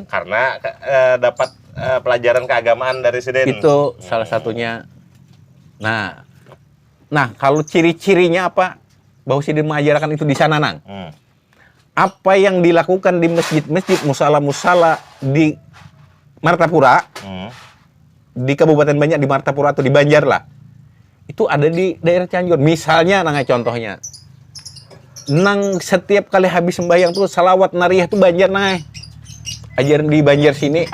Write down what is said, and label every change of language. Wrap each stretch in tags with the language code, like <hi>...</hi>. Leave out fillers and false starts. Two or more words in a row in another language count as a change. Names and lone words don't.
<id>Karena dapat pelajaran keagamaan dari Sidin. Itu salah satunya. Nah, kalau ciri-cirinya apa? Bahwa Sidin mengajarkan itu di sana, Apa yang dilakukan di masjid-masjid, musala-musala di Martapura, di Kabupaten Banjar, di Martapura atau di Banjar lah, itu ada di daerah Cianjur. Misalnya, contohnya, setiap kali habis sembahyang tuh salawat nariyah tuh Banjar ajaran di Banjar sini.</id>